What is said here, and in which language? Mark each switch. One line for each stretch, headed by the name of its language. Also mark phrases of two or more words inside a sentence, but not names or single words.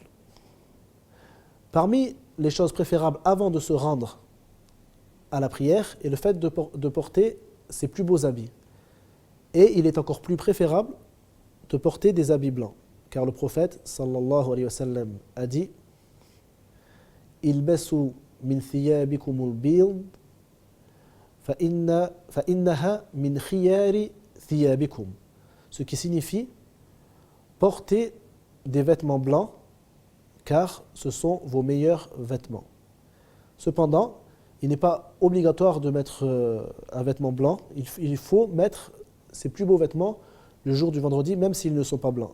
French: Parmi les choses préférables avant de se rendre à la prière est le fait de porter ses plus beaux habits. Et il est encore plus préférable de porter des habits blancs. Car le prophète
Arabic: صلى الله عليه وسلم
French: a dit:
Arabic: البسوا من ثيابكم البيض فإنها من خيار ثيابكم.
French: Ce qui signifie porter des vêtements blancs car ce sont vos meilleurs vêtements. Cependant, il n'est pas obligatoire de mettre un vêtement blanc, il faut mettre ses plus beaux vêtements le jour du vendredi même s'ils ne sont pas blancs.